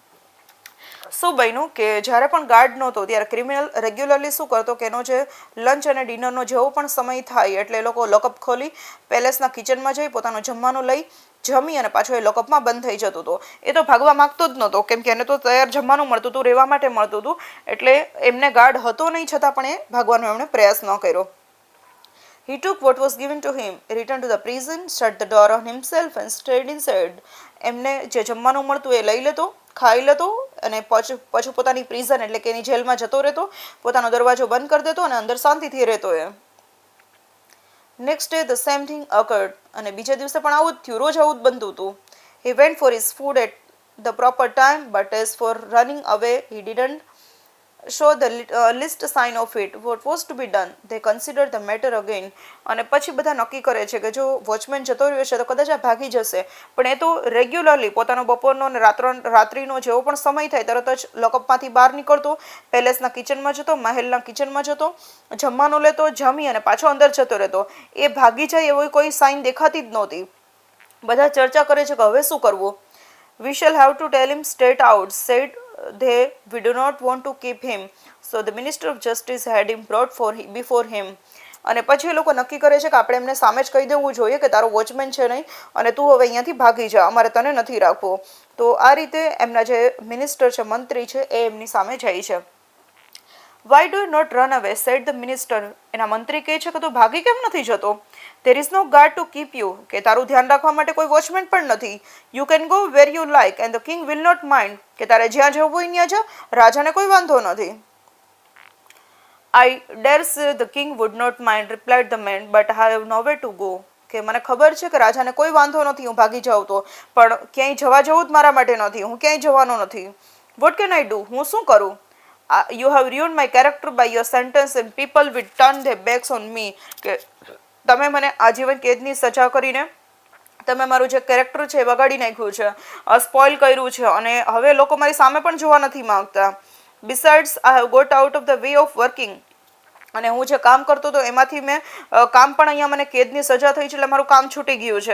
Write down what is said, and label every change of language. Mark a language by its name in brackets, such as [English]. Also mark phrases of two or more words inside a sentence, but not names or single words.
[Gujarati] શું બન્યું કે જ્યારે પણ ગાર્ડ નહોતો ત્યારે ક્રિમિનલ રેગ્યુલરલી શું કરતો કે એનો જે લંચ અને ડિનરનો જેવો પણ સમય થાય એટલે એ લોકો લોકઅપ ખોલી પેલેસના કિચનમાં જઈ પોતાનું જમવાનું લઈ જમી અને પાછો એ લોકઅપમાં બંધ થઈ જતો હતો. એ તો ભાગવા માંગતો જ નહોતો કેમ કે એને તો તૈયાર જમવાનું મળતું હતું, રહેવા માટે મળતું હતું એટલે એમને ગાર્ડ હતો નહીં છતાં પણ એ ભાગવાનો એમણે પ્રયાસ ન કર્યો. [English] He took what was given to him, returned to the prison, shut the door on himself and stayed inside. [Gujarati] એમને જે જમવાનું મળતું એ લઈ લેતો, ખાઈ લેતો અને પાછું પોતાની પ્રિઝન એટલે કે એની જેલમાં જતો રહેતો, પોતાનો દરવાજો બંધ કરી દેતો અને અંદર શાંતિથી રહેતો એ. [English] Next day the same thing occurred. [Gujarati] અને બીજા દિવસે પણ આવું જ થયું, રોજ આવું જ બનતું હતું. [English] He went for his food at the proper time, but as for running away, he didn't show the least sign of it. What was to be done? They considered the matter again. [Gujarati] અને પછી બધા નક્કી કરે છે કે જો વોચમેન જતો રહ્યો છે તો કદાચ આ ભાગી જશે પણ એ તો રેગ્યુલરલી પોતાનો બપોરનો અને રાત્રિનો જેવો પણ સમય થાય તરત જ લોકઅપમાંથી બહાર નીકળતો, પેલેસના કિચનમાં જતો, મહેલના કિચનમાં જતો, જમવાનું લેતો, જમી અને પાછો અંદર જતો રહેતો. એ ભાગી જાય એવો કોઈ સાઇન દેખાતી જ નહોતી. બધા ચર્ચા કરે છે કે હવે શું કરવું. [English] We shall have to tell him straight out, said we do not want to keep him. So the Minister of Justice had him brought before him. [Gujarati] અને પછી એ લોકો નક્કી કરે છે કે આપણે એમને સામે જ કહી દેવું જોઈએ કે તારો વોચમેન છે નહીં અને તું હવે અહીંયાથી ભાગી જા, અમારે તને નથી રાખવો. તો આ રીતે એમના જે મિનિસ્ટર છે, મંત્રી છે, એ એમની સામે જાય છે. [English] Why do you not run away, said the minister. [Gujarati] એના મંત્રી કહે છે કે તું ભાગી કેમ નથી જતો? [English] There is no guard to keep you, [Gujarati] કે તારું ધ્યાન રાખવા માટે કોઈ વોચમેન પણ નથી. [English] You can go where you like and the king will not mind, [Gujarati] કે તારે જ્યાં જવું હોય ત્યાં જા, રાજાને કોઈ વાંધો નથી. [English] I dare say the king would not mind, replied the man, but I have nowhere to go. [Gujarati] કે મને ખબર છે કે રાજાને કોઈ વાંધો નથી હું ભાગી જાઉં તો, પણ ક્યાંય જવા જવું જ મારા માટે નથી, હું ક્યાંય જવાનો નથી. [English] What can I do? [Gujarati] હું શું કરું? [English] You have ruined my character by your sentence and people will turn their backs on me. [Gujarati] કે તમે મને આજીવન કેદની સજા કરીને તમે મારું જે કેરેક્ટર છે એ બગાડી નાખ્યું છે, સ્પોઇલ કર્યું છે, અને હવે લોકો મારી સામે પણ જોવા નથી માંગતા. [English] Besides I have got out of the way of working, [Gujarati] અને હું જે કામ કરતો હતો એમાંથી મેં કામ પણ અહીંયા મને કેદની સજા થઈ છે એટલે મારું કામ છૂટી ગયું છે.